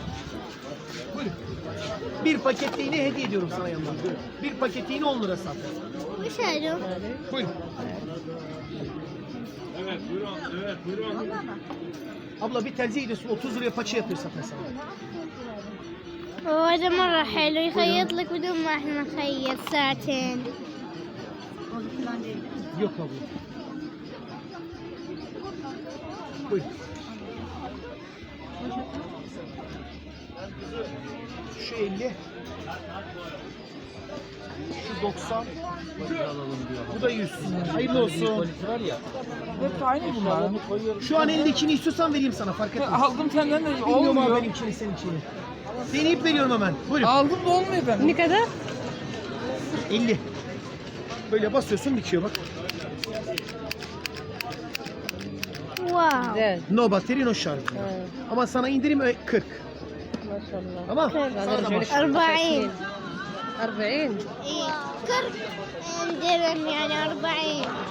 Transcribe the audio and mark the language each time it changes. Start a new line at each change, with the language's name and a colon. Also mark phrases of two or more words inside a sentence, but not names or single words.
Turkish: Buyurun. Bir paket iğne hediye ediyorum sana yandan. Bir paket iğne 10 lira zaten.
Arabic: وش هذا؟
Turkish: Buyurun. Evet buyurun. Evet buyurun. Abla bir terzi iğnesi 30 liraya paça yapıyor zaten sana.
Arabic: هذا مرة حلو يخيط لك بدون ما احنا نخيط ساعتين.
Turkish: Yok abla. Buyurun. Şu 50. Şu 90. Bu da 100. Hayırlı olsun. Hep aynı bunlar. Şu an elindekini istiyorsan vereyim sana, fark etmez. Aldım senden de Bilmiyorum abi olmuyor. benimkini seninkini. Deneyip veriyorum hemen. Buyurun. Aldım da olmuyor ben. Ne kadar? 50. Böyle basıyorsun bitiyor bak. واو.
Arabic: زاد.
English: No battery no
Turkish: şarj. Ama sana indirim 40.
Arabic: ما شاء الله.
Turkish: Tamam.
Arabic: هذا
Turkish: Sana da
Arabic: رجع لك
Turkish: baş. 40. 40.
Arabic: إيه. 40 درهم يعني 40.